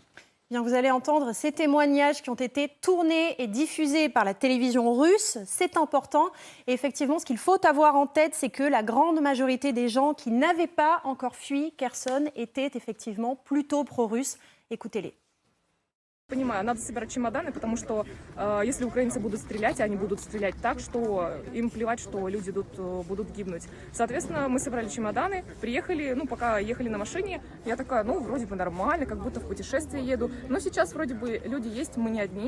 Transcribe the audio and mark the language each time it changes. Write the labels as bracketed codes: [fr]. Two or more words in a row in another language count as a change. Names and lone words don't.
[fr] Bien, vous allez entendre ces témoignages qui ont été tournés et diffusés par la télévision russe. C'est important. Et effectivement, ce qu'il faut avoir en tête, c'est que la grande majorité des gens qui n'avaient pas encore fui Kherson étaient effectivement plutôt pro-russes. Écoutez-les. [ru] Понимаю, надо собирать чемоданы, потому что если украинцы будут стрелять, они будут стрелять так, что им плевать, что люди тут будут гибнуть. Соответственно, мы собрали чемоданы, приехали, пока ехали на машине, я такая, вроде бы нормально, как будто в путешествие еду, но сейчас вроде бы люди есть, мы не одни.